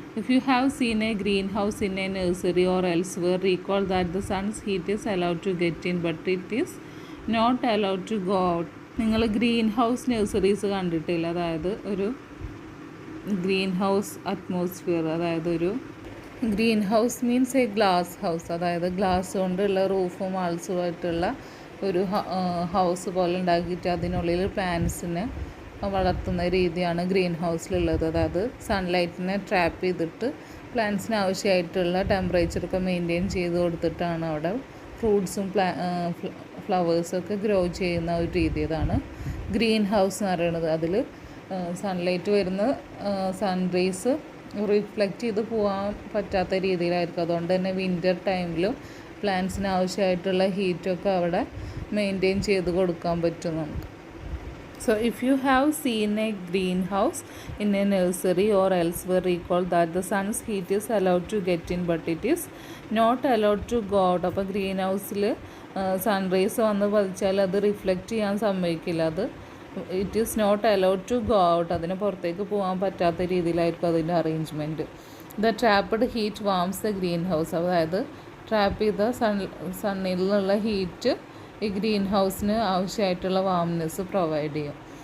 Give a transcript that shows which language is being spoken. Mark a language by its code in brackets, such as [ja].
[en] If you have seen a greenhouse in a nursery or elsewhere, recall that the sun's heat is allowed to get in but it is not allowed to go out. [ml] നിങ്ങൾ green house nurseries കണ്ടിട്ടില്ല? അതായത് ഒരു green house atmosphere, അതായത് ഒരു [en] green house means a glass house, [ml] അതായത് glass കൊണ്ടുള്ള റൂഫും വാൾസുമായിട്ടുള്ള ഒരു house പോലെ ഉണ്ടാക്കിയിട്ട് അതിനുള്ളിൽ പ്ലാന്റ്സിനെ വളർത്തുന്ന രീതിയാണ് ഗ്രീൻ ഹൗസിലുള്ളത്. അതായത് സൺലൈറ്റിനെ ട്രാപ്പ് ചെയ്തിട്ട് പ്ലാന്റ്സിന് ആവശ്യമായിട്ടുള്ള ടെമ്പറേച്ചറൊക്കെ മെയിൻറ്റെയിൻ ചെയ്ത് കൊടുത്തിട്ടാണ് അവിടെ ഫ്രൂട്ട്സും ഫ്ലവേഴ്സൊക്കെ ഗ്രോ ചെയ്യുന്ന ഒരു രീതി. അതാണ് ഗ്രീൻ ഹൗസ് എന്ന് പറയുന്നത്. അതിൽ സൺലൈറ്റ് വരുന്ന സൺറേസ് റിഫ്ലക്റ്റ് ചെയ്ത് പോകാൻ പറ്റാത്ത രീതിയിലായിരിക്കും. അതുകൊണ്ട് തന്നെ വിൻ്റർ ടൈമിലും പ്ലാന്റ്സിന് ആവശ്യമായിട്ടുള്ള ഹീറ്റൊക്കെ അവിടെ മെയിൻറ്റെയിൻ ചെയ്ത് കൊടുക്കാൻ പറ്റും നമുക്ക്. [en] So if you have seen a greenhouse in a nursery or elsewhere, recall that the sun's heat is allowed to get in but it is not allowed to go out. [ml] അപ്പോൾ green ഹൗസിൽ സൺറേസ് വന്ന് പതിച്ചാൽ അത് reflect ചെയ്യാൻ സമ്മതിക്കില്ല, അത് [en] It is not allowed to go out. [ml] അതിന് പുറത്തേക്ക് പോകാൻ പറ്റാത്ത രീതിയിലായിരിക്കും അതിൻ്റെ arrangement. [en] The trapped heat warms the green house. [ml] അതായത് ട്രാപ്പ് ചെയ്ത സണ്ണിൽ നിന്നുള്ള ഹീറ്റ് ഈ ഗ്രീൻ ഹൗസിന് ആവശ്യമായിട്ടുള്ള വാംനെസ് പ്രൊവൈഡ് ചെയ്യും.